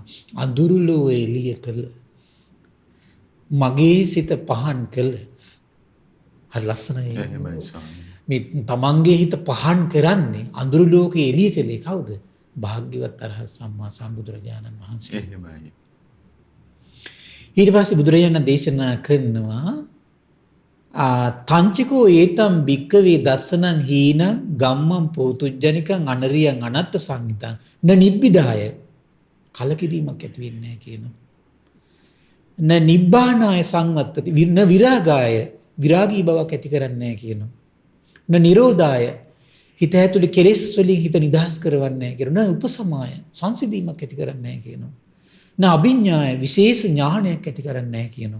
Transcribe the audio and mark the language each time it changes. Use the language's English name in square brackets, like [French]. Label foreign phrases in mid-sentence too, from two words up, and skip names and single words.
[Sinhala] අඳුරු ලෝ එළිය කළ මගේ සිත පහන් කළ. හරි ලස්සනයි. එහෙමයි ස්වාමී. මේ තමන්ගේ හිත පහන් කරන්නේ අඳුරු ලෝකේ එළිය කළේ කවුද? භාග්‍යවත් අරහත් සම්මා සම්බුදුරජාණන් වහන්සේ. එහෙමයි. ඊට පස්සේ බුදුරජාණන් දේශනා කරනවා [Pali] තංචිකෝ ඒතම් භික්කවේ දස්සනං හීනං ගම්මං පෝතුජ්ජනිකං අනරියං අනත්ත සංහිතං න නිබ්බිදාය [Sinhala] කලකිරීමක් ඇති වෙන්නේ නැහැ කියනවා. [Pali] න නිබ්බානාය සංවත්තති න විරාගාය [Sinhala] විරාගී බවක් ඇති කරන්නේ නැහැ කියනවා. [Pali] න නිරෝධාය [Sinhala] හිත ඇතුලේ කෙලෙස් වලින් හිත නිදහස් කරවන්නේ නැහැ කියනවා. [Pali] න උපසමාය [Sinhala] සංසිඳීමක් ඇති කරන්නේ නැහැ කියනවා. [Pali] න අභිඥාය [Sinhala] විශේෂ ඥානයක් ඇති කරන්නේ නැහැ කියනවා.